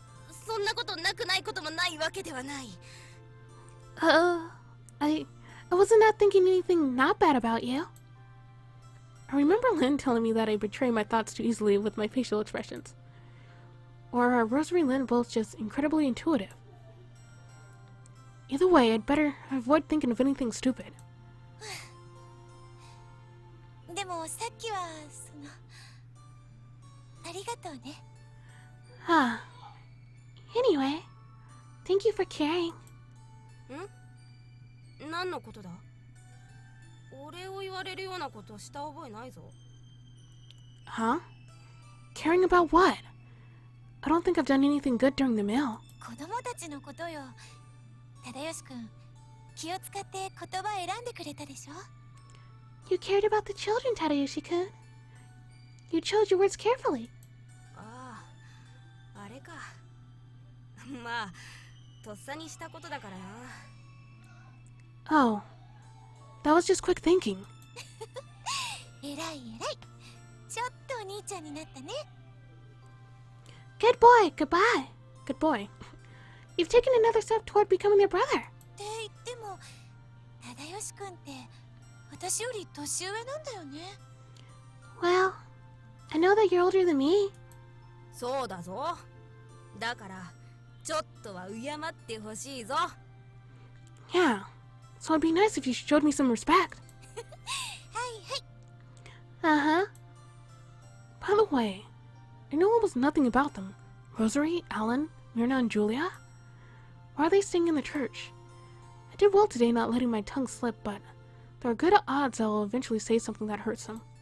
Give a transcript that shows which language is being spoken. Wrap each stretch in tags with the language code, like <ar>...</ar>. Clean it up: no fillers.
<ja>そんなことなくないこともないわけではない</ja> <en>I wasn't not thinking anything not bad about you. I remember Lynn telling me that I betray my thoughts too easily with my facial expressions. Or are Rosary and Lynn both just incredibly intuitive? Either way, I'd better avoid thinking of anything stupid.</en> <ja>でもさっきはありがとうね。</ja> <en>Anyway, thank you for caring.</en> <ja>何のことだお礼を言われるようなことした覚えないぞ</ja> <en>Huh? Caring about what? I don't think I've done anything good during the meal.</en> <ja>子供たちのことよ。忠義くん、気を使って言葉選んでくれたでしょ。</ja> <en>You cared about the children, Tadayoshi-kun. You chose your words carefully.</en> <ja>あああれかまあとっさにしたことだからな</ja> <en>Oh, that was just quick thinking.</en> <ja>えらいえらい。ちょっとお兄ちゃんになったね。</ja> <en>Good boy, goodbye. Good boy. You've taken another step toward becoming their brother.</en> <ja>って言っても、忠義くんって私より年上なんだよね。</ja> <en>Well, I know that you're older than me.</en> <ja>そうだぞだからちょっとは敬ってほしいぞ</ja> <en>Yeah, so it'd be nice if you showed me some respect.</en> <ja>はいはい。</ja> <en>Uh-huh. By the way, I know almost nothing about them. Rosary, Alan, Myrna, and Julia? Why are they staying in the church? I did well today not letting my tongue slip, but there are good odds I'll eventually say something that hurts them.</en>